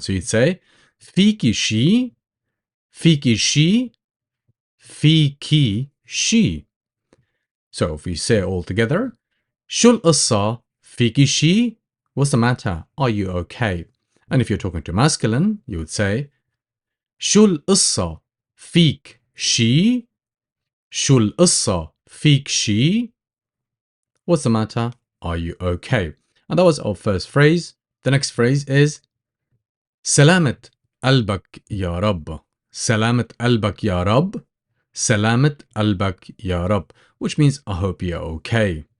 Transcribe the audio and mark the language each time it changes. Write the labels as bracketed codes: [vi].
[en] So you'd say fiki she, fiki she, fiki she. So if we say it all together, [ar] شو القصة? [en] fiki she, what's the matter? Are you okay? And if you're talking to masculine, you would say [ar] شو القصة? فيك she, شو القصة? [en] فيك she, what's the matter? Are you okay? And that was our first phrase. The next phrase is [ar] سلامة قلبك يا رب. سلامة قلبك يا رب. سلامة قلبك يا رب, [en] which means I hope you're okay.